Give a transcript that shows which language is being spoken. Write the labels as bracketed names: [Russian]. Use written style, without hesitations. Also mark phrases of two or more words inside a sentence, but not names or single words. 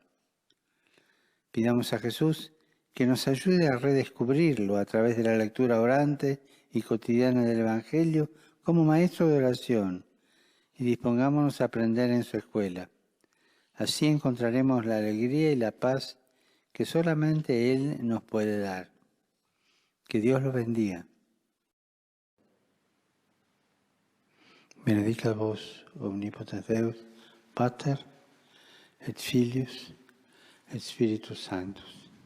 [Spanish] Pidamos a Jesús que nos ayude a redescubrirlo a través de la lectura orante y cotidiana del Evangelio como maestro de oración y dispongámonos a aprender en su escuela. Así encontraremos la alegría y la paz que solamente Él nos puede dar. Que Dios los bendiga. [Latin] Benedicat vos omnipotens Deus, Pater et Filius et Spiritus Sanctus.